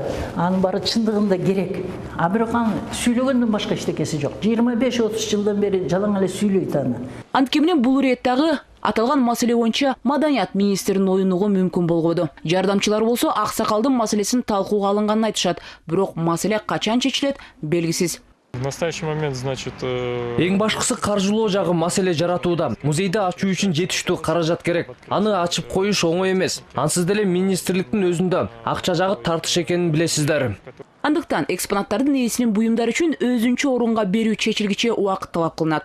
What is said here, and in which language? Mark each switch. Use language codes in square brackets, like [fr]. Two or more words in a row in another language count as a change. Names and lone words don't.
[ky] Анын баары чындыгында керек. А бирок аны сүйлөгөндөн башка эчтекеси жок. 25-30 жылдан бери жалаң эле сүйлөйт аны. Анткени менен бул иреттагы аталган маселе боюнча Маданият министринин оюнугу мүмкүн болбоду. Жардамчылар болсо Аксакалдын маселесин талкууга алынганын айтышат. Бирок маселе качан чечилет белгисиз. [ru] В настоящий момент, значит, [ky] Эң башкысы каржылоо жагы маселе жаратууда. Музейди ачуу үчүн жетиштүү каражат керек. Аны ачып коюш оңой эмес. Ансыз деле министрликтин өзүндө акча жагы тартыш экенин билесиздер. Андыктан экспонаттардын ээсинин буюмдар үчүн өзүнчө орунга берүү чечилгиче убакыт талап кылынат.